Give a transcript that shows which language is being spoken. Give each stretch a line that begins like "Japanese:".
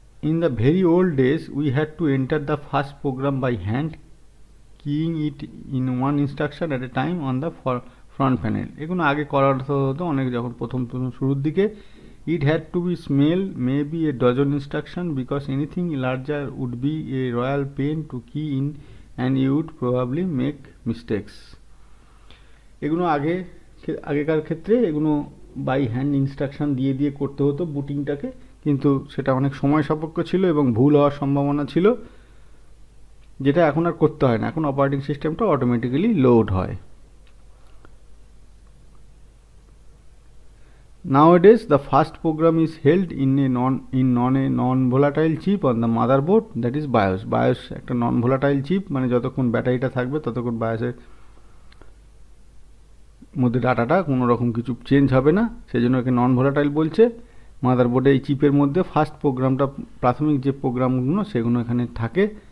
English: In the very old days, we had to enter the first program by hand, keying it in one instruction at a time on the front panel.
Bangla: এগুলো আগে করার হতো অনেক, যখন প্রথম শুরুর দিকে।
English: It had to be smell maybe a dozen instruction because anything larger would be a royal pain to key in and you would probably make mistakes.
Bangla: এগুলো আগেকার ক্ষেত্রে এগুলো বাই হ্যান্ড ইনস্ট্রাকশন দিয়ে দিয়ে করতে হতো বুটিংটাকে, কিন্তু সেটা অনেক সময় সাপেক্ষ ছিল এবং ভুল হওয়ার সম্ভাবনা ছিল, যেটা এখন আর করতে হয় না। এখন অপারেটিং সিস্টেমটা অটোমেটিক্যালি লোড হয়।
English: Nowadays, the first program is held in a non-volatile chip on the motherboard, that is BIOS.
Bangla: BIOS একটা non-volatile chip, মানে যতক্ষণ ব্যাটারিটা থাকবে ততক্ষণ BIOSের মধ্যে ডাটাটা কোনো রকম কিছু চেঞ্জ হবে না, সেই জন্য একে নন ভোলাটাইল বলছে। মাদারবোর্ডে এই চিপের মধ্যে ফার্স্ট প্রোগ্রামটা, প্রাথমিক যে প্রোগ্রামগুলো সেগুলো এখানে থাকে।